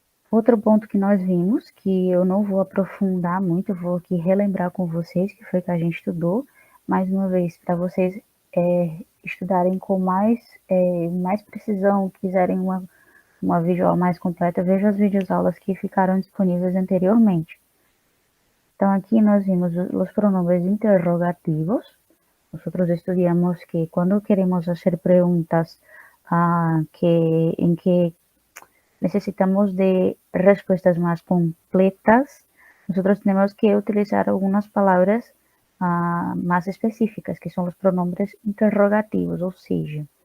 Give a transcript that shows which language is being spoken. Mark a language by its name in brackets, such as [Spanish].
[Portuguese] Outro ponto que nós vimos, que eu não vou aprofundar muito, eu vou aqui relembrar com vocês, que foi que a gente estudou, mais uma vez, para vocês estudarem com mais precisão, quiserem uma visual mais completa, veja as videoaulas que ficaram disponíveis anteriormente. [Spanish] Então, aquí nos vimos los pronombres interrogativos. Nosotros estudiamos que cuando queremos hacer preguntas en que necesitamos de respuestas más completas, nosotros tenemos que utilizar algunas palabras más específicas, [Portuguese] que são os [Spanish] pronombres interrogativos, [Portuguese] ou seja,